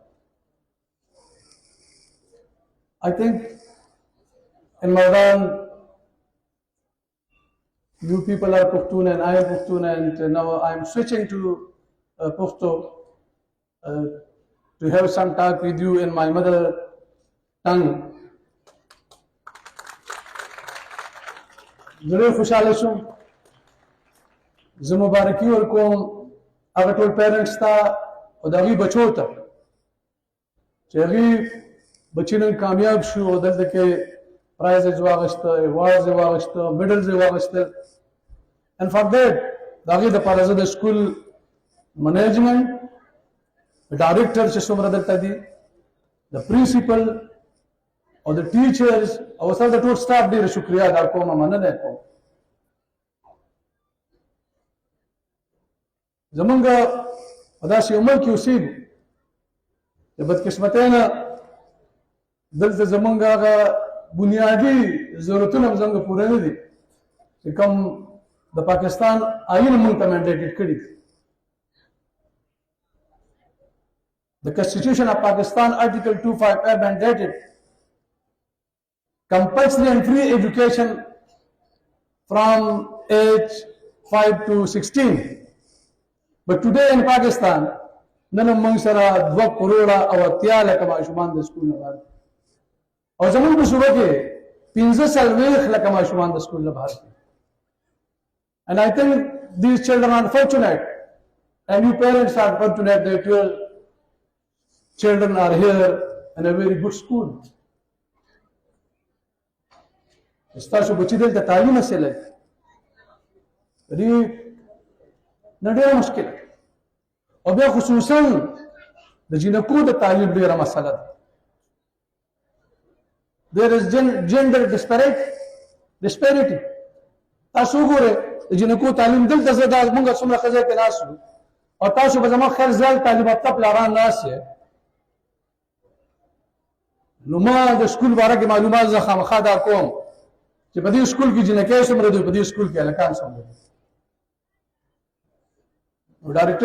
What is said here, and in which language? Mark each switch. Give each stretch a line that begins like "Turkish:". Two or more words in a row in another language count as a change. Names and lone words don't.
English: I think in Mardan, you people are Pushtun and I am Pushtun, and now I am switching to Pushto to have some talk with you in my mother tongue.
Pashto: ضرور خوشاله شوم زه مبارکي ورکوم هغه ټول پیرنټس ته او د هغوی بچو ته چې هغوی بچي نن کامیاب شو او دلته کې پرایزز واخیسته ایوارډز یې واخیسته میډلز یې واخیستل
English: and for that
Pashto: د هغوی دپاره زه د
English: school management director
Pashto: چې څومره دلته دي د پرنسپل او د ټیچرز او سره د ټول سټاف ډېره شکریا ادا کوم مننه یې کوم زمونږ په داسې یو ملک کې اوسېږو د بدقسمتۍ نه دلته زمونږ هغه بنیادي ضرورتونه هم زمونږ پوره نه دي چې کوم د پاکستان آئین مونږ ته منډیټډ کړي دي
English: The Constitution of Pakistan, Article 255 mandated compulsory and free education from age 5 to 16. But today in Pakistan, none among sara 2 crore
Pashto: او 80 لک ماشومان د سکول نه بهر او زموږ په صوبه کې 15 لک ماشومان د سکول نه بهر
English: and I think these children are fortunate and you parents are fortunate that your children are here in a very good school.
Pashto: ستاسو بچی دلته تعلیم حاصل کړي دې نه ډېره مشکله او بیا خصوصا د جنکو د تعلیم ډېره مسله ده
English: there is gender disparity
Pashto: تاسو وګورئ د جنکو تعلیم دلته زه دا موږ څومره ښځې کې ناست یو او تاسو به زما خیر زیات تعلیم یافته پلاران ناست یې نو ما د سکول باره کې معلومات زه خامخا دا کوم چې په دې سکول کې جنکۍ څومره دي په دې سکول کې هلکان څومره دي نو ډایرکټر